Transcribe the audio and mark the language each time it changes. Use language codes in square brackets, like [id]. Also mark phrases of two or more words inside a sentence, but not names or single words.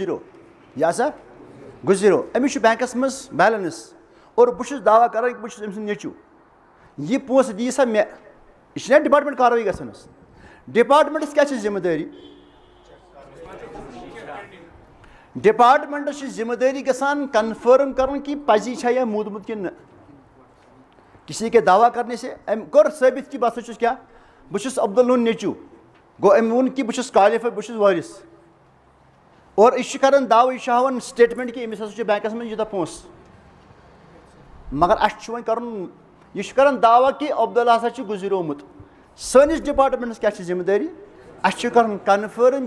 [ks] گُزریو أمِس چھُ بینٛکس منٛز بیلنس اور بہٕ چھُس دعوا کران کہِ بہٕ چھُس أمۍ سُنٛد نیٚچوٗ یہِ پونٛسہٕ دِیہِ سا مےٚ یہِ چھِنہ ڈِپاٹمنٹ کاروٲیی گژھان حظ ڈِپاٹمنٹس کیٛاہ چھِ ذِمہٕ دٲری ڈِپاٹمنٹس چھِ ذِمہٕ دٲری گژھان کنفٲرٕم کرُن کہِ پزی چھا یا موٗدمُت کِنہٕ نہ [ur] کسی کے دعوا کرنے سے [ks] أمۍ کوٚر ثٲبِت کہِ بہٕ ہسا چھُس کیٛاہ بہٕ چھُس عبداللہ ہُنٛد نیٚچوٗ گوٚو أمۍ ووٚن کہِ بہٕ چھُس کالِفاے بہٕ چھُس وٲرِث اور یہِ چھُ کران دعوا یہِ چھُ ہاوان سٹیٹمنٹ کہِ أمِس ہسا چھُ بینٛکس منٛز یوٗتاہ پونٛسہٕ مگر اَسہِ چھُ وۄنۍ کرُن یہِ چھُ کران دعوا کہِ عبداللہ ہسا چھُ گُزریومُت سٲنِس ڈِپاٹمنٹس کیٛاہ چھِ ذِمہٕ دٲری اَسہِ چھُ کرُن کنفٲرٕم